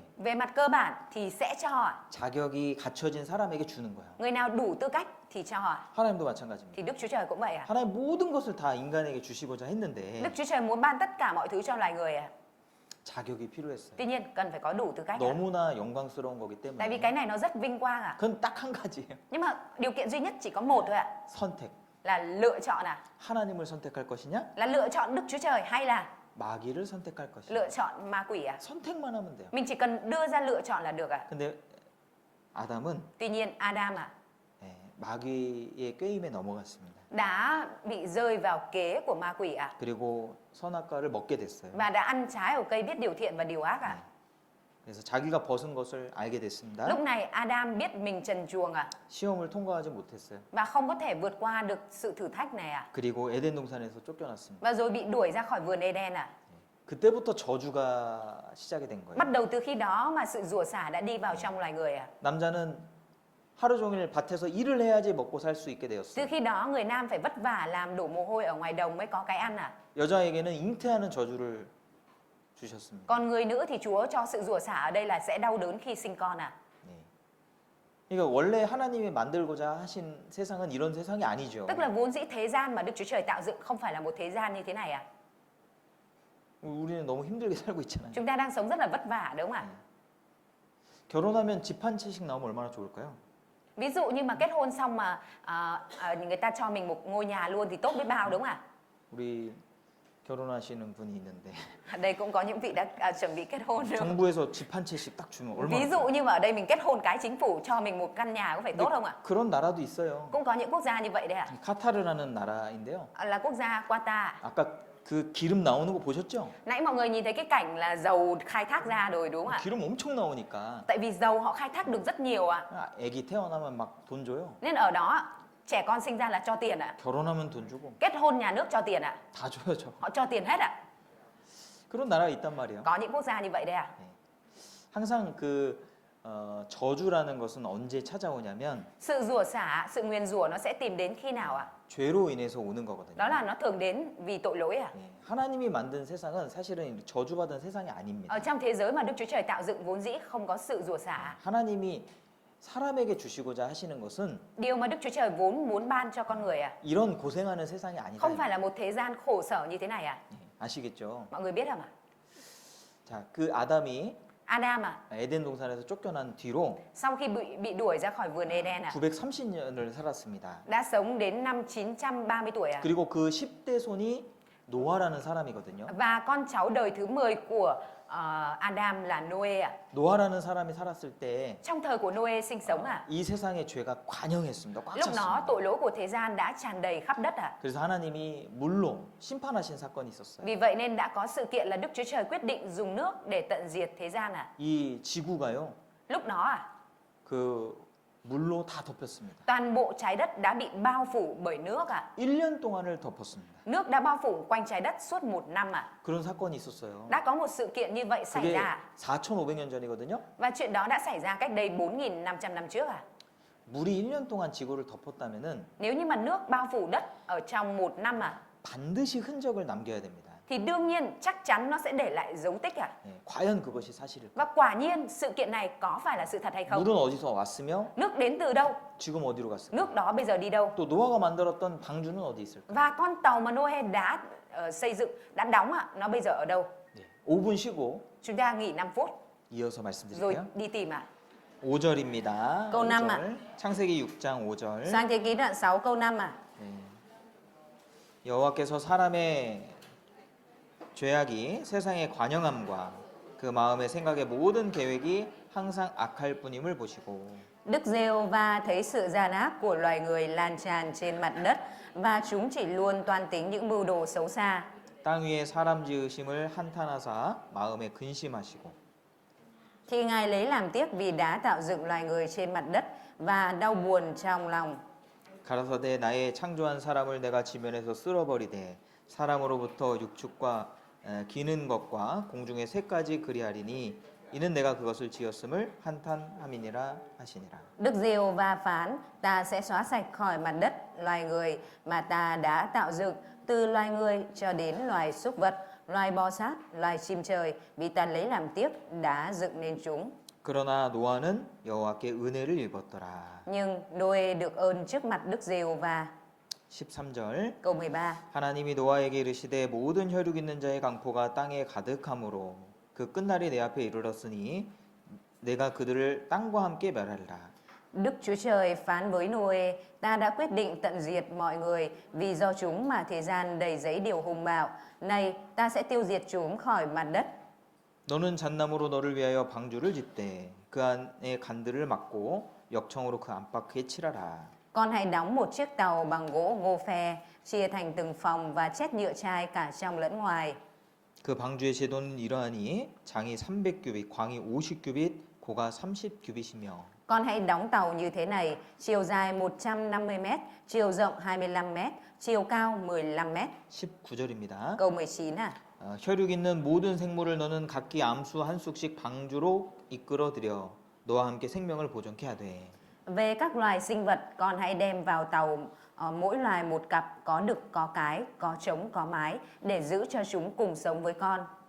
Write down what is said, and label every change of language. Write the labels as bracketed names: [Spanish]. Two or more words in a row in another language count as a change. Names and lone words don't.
[Vietnamese] Về mặt cơ bản thì sẽ cho ạ. [Korean] 자격이 갖춰진 사람에게 주는 거야. [Vietnamese] Người nào đủ tư cách thì cho ạ. [Korean] 하나님도 마찬가지입니다. [Vietnamese] Thì Đức Chúa Trời cũng vậy à? [Korean] 하나님 모든 것을 다 인간에게 주시고자 했는데 [Vietnamese] Đức Chúa Trời muốn ban tất cả mọi thứ cho loài người à? [Korean] 자격이 필요했어요. [Vietnamese] Tuy nhiên cần phải có đủ tư cách à? [Korean] 너무나 영광스러운 거기 [Vietnamese] Tại vì [Korean] 때문에 [Vietnamese] cái này nó rất vinh quang à? [Korean] 그건 딱 한 가지예요. [Vietnamese] Nhưng mà điều kiện duy nhất chỉ có một thôi ạ. [Korean] 선택. [Vietnamese] Là lựa chọn à? [Korean] 하나님을 선택할 것이냐? [Vietnamese] Là lựa chọn Đức Chúa Trời hay là [Korean] 마귀를 선택할 것이냐? [Vietnamese] lựa chọn ma quỷ à? [Korean] 선택만 하면 돼요. [Vietnamese] Mình chỉ cần đưa ra lựa chọn là được à? [Korean] 근데 아담은 [Vietnamese] Tuy nhiên Adam à [Korean] 마귀의 꾀임에 넘어갔습니다. [Vietnamese] đã bị rơi vào kế của ma quỷ à? [Korean] 그리고 선악과를 먹게 됐어요. [Vietnamese] Và đã ăn trái của cây biết điều thiện và điều ác à? [Korean] 그래서 자기가 벗은 것을 알게 됐습니다. [Vietnamese] Lúc này Adam biết mình trần truồng à? [Korean] 시험을 통과하지 못했어요. [Vietnamese] Và không có thể vượt qua được sự thử thách này à? [Korean] 그리고 에덴 동산에서 쫓겨났습니다. [Vietnamese] Và rồi bị đuổi ra khỏi vườn Eden à? [Korean] 그때부터 저주가 시작이 된 거예요. [Vietnamese] Bắt đầu từ khi đó mà sự rủa xả đã đi vào trong loài người à? [Korean] 남자는 하루 종일 밭에서 일을 해야지 먹고 살 수 있게 [Vietnamese] Từ [Korean] 되었어요. [Vietnamese] khi đó người nam phải vất vả làm đổ mồ hôi ở ngoài đồng mới có cái ăn à? [Korean] 여자에게는 잉태하는 저주를 주셨습니다. [Vietnamese] Còn người nữ thì Chúa cho sự rủa xả ở đây là sẽ đau đớn khi sinh con à? [Korean] 네. 그러니까 원래 하나님이 만들고자 하신 세상은 이런 세상이 아니죠. [Vietnamese] Tức là vốn dĩ thế gian mà Đức Chúa Trời tạo dựng không phải là một thế gian như thế này à? [Korean] 우리는 너무 힘들게 살고 있잖아요. [Vietnamese] Chúng ta đang sống rất là vất vả đúng không ạ? [Korean] 결혼하면 집 한 채씩 나오면 얼마나 좋을까요? [Vietnamese] Ví dụ như mà kết hôn xong mà người ta cho mình một ngôi nhà luôn thì tốt biết bao đúng không ạ? [Korean] 우리 결혼하시는 분이 있는데 [Vietnamese] Ở đây cũng có những vị đã chuẩn bị kết hôn rồi. [Korean] 정부에서 집 한 채씩 딱 주면 얼마나 [Vietnamese] Ví dụ như mà ở đây mình kết hôn cái chính phủ cho mình một căn nhà có phải tốt không ạ? [Korean] 그런 나라도 있어요. [Vietnamese] Cũng có những quốc gia như vậy đấy ạ. [Korean] 카타르라는 나라인데요. [Vietnamese] Là quốc gia Qatar. [Korean] 아까 그 기름 나오는 거 보셨죠? [Vietnamese] Nãy mọi người nhìn thấy cái cảnh là dầu khai thác ra rồi đúng không ạ? [Korean] 기름 엄청 나오니까 [Vietnamese] Tại vì dầu họ khai thác được rất nhiều ạ. [Korean] 애기 태어나면 막 돈 줘요. [Vietnamese] Nên ở đó trẻ con sinh ra là cho tiền ạ. [Korean] 결혼하면 돈 주고 [Vietnamese] Kết hôn nhà nước cho tiền ạ. [Korean] 다 줘요 저. [Vietnamese] Họ cho tiền hết ạ. [Korean] 그런 나라가 있단 말이에요. [Vietnamese] Có những quốc gia như vậy đấy ạ. [Korean] 항상 그 저주라는 것은 언제 찾아오냐면 [Vietnamese] Sự rủa xả, sự nguyền rủa nó sẽ tìm đến khi nào ạ? [Korean] 죄로 인해서 오는 거거든요. [Vietnamese] Đó là nó thường đến vì tội lỗi ạ. [Korean] 예, 하나님이 만든 세상은 사실은 저주받은 세상이 아닙니다. [Vietnamese] Ở trong thế giới mà Đức Chúa Trời tạo dựng vốn dĩ không có sự rủa xả. [Korean] 하나님이 사람에게 주시고자 하시는 것은 [Vietnamese] Điều mà Đức Chúa Trời vốn muốn ban cho con người ạ. [Korean] 이런 고생하는 세상이 아니다. [Vietnamese] Không phải là một thế gian khổ sở như thế này ạ. [Korean] 예, 아시겠죠? [Vietnamese] Mọi người biết không ạ? [Korean] 자, 그 아담이 [Vietnamese] Adam à, [Korean] 에덴 동산에서 쫓겨난 뒤로 [Vietnamese] sau khi bị đuổi ra khỏi vườn Eden à, [Korean] 930년을 살았습니다. [Vietnamese] đã sống đến năm 930 tuổi à. [Korean] 그리고 그 10대 손이 노아라는 사람이거든요. [Vietnamese] Và con cháu đời thứ 10 của Adam là Noe à. [Korean] 노아라는 사람이 살았을 때 이 [Vietnamese] Trong thời của Noe sinh sống à, [Korean] 세상의 죄가 관영했습니다. 꽉 [Vietnamese] lúc đó [Korean] 찼습니다. [Vietnamese] tội lỗi của thế gian đã tràn đầy khắp đất à. [Korean] 그래서 하나님이 물로 심판하신 사건이 있었어요. [Vietnamese] Vì vậy nên đã có sự kiện là Đức Chúa Trời quyết định dùng nước để tận diệt thế gian à. [Korean] 이 지구가요. [Vietnamese] Lúc đó à, [Korean] 그 물로 다 덮였습니다. [Vietnamese] toàn bộ trái đất đã bị bao phủ bởi nước à. [Korean] 1년 동안을 덮었습니다. [Vietnamese] Nước đã bao phủ quanh trái đất suốt 1 năm à. [Korean] 그런 사건이 있었어요. [Vietnamese] Đã có một sự kiện như vậy xảy [Korean] 그게 [Vietnamese] ra. [Korean] 4,500년 전이거든요. [Vietnamese] Và chuyện đó đã xảy ra cách đây 4.500 năm trước à. [Korean] 물이 1년 동안 지구를 덮었다면은 [Vietnamese] Nếu như mà nước bao phủ đất ở trong 1 năm à, [Korean] 반드시 흔적을 남겨야 됩니다. [Vietnamese] thì đương nhiên chắc chắn nó sẽ để lại dấu tích ạ. [Korean] 예, 과연 그것이 사실일까? [Vietnamese] Và quả nhiên sự kiện này có phải là sự thật hay không? [Korean] 물은 어디서 왔으며 [Vietnamese] Nước đến từ đâu? [Korean] 지금 어디로 갔을까? [Vietnamese] Nước đó bây giờ đi đâu? [Korean] 또 노아가 만들었던 방주는 어디 있을까? [Vietnamese] Và con tàu mà Noe đã xây dựng, đã đóng ạ, nó bây giờ ở đâu? [Korean] 예, 5분 쉬고 [Vietnamese] Chúng ta nghỉ 5 phút [Korean] 이어서 [Vietnamese] rồi [Korean] 말씀드릴게요. [Vietnamese] đi tìm ạ. [Korean] 5절입니다. [Vietnamese] câu 5 ạ. [Korean] 창세기 6장 5절. [Vietnamese] Sang thế ký đoạn 6 câu 5 ạ. [Korean] 여호와께서 사람의 죄악이 세상의 관영함과 그 마음의 생각의 모든 계획이 항상 악할 뿐임을 보시고 [Vietnamese] Đức Giê-hô-va thấy sự gian ác của loài người lan tràn trên mặt đất và chúng chỉ luôn toan tính những mưu đồ xấu xa. [Korean] 땅 위에 사람 지으심을 한탄하사 마음에 근심하시고 [Vietnamese] Thì Ngài lấy làm tiếc vì đã tạo dựng loài người trên mặt đất và đau buồn trong lòng. [Korean] 가라사대 나의 창조한 사람을 내가 지면에서 쓸어버리되 사람으로부터 육축과 기는 것과 공중의 새까지 그리하리니 이는 내가 그것을 지었음을 한탄함이니라 하시니라. [Vietnamese] Đức Giê-hô-va phán, ta sẽ xóa sạch khỏi mặt đất loài người mà ta đã tạo dựng, từ loài người cho đến loài súc vật, loài bò sát, loài chim trời, vì ta lấy làm tiếc đã dựng nên chúng. [Korean] 그러나 노아는 여호와께 은혜를 입었더라. [Vietnamese] Nhưng Noe được ơn trước mặt Đức Giê-hô-va. [Korean] 13절 [Vietnamese] Câu 13. [Korean] 하나님이 노아에게 이르시되 모든 혈육 있는 자의 강포가 땅에 가득함으로 그 끝날이 내 앞에 이르렀으니 내가 그들을 땅과 함께 멸하리라. [Vietnamese] Đức Chúa Trời phán với Noe, ta đã quyết định tận diệt mọi người vì do chúng mà thế gian đầy dẫy điều hung bạo. Này, ta sẽ tiêu diệt chúng khỏi mặt đất. [Korean] 너는 잣나무로 너를 위하여 방주를 짓되 그 안에 간들을 막고 역청으로 그 안팎에 칠하라. [Vietnamese] Con hãy đóng một chiếc tàu bằng gỗ ngô phe, chia thành từng phòng và chét nhựa chai cả trong lẫn ngoài. [Korean] 그 방주의 제도는 이러하니 장이 300규빗, 광이 50규빗, 고가 30규빗이며 [Vietnamese] Con hãy đóng tàu như thế này, chiều dài 150 mét, chiều rộng 25 mét, chiều cao 15 mét. [Korean] 19절입니다. [Vietnamese] Câu 19 à. [Korean] 혈육 있는 모든 생물을 너는 각기 암수 한 쑥씩 방주로 이끌어 들여 너와 함께 생명을 보존케 하되 [Vietnamese] Về các loài sinh vật, con hãy đem vào tàu mỗi loài một cặp, có đực, có cái, có trống, có mái, để giữ cho chúng cùng sống với con.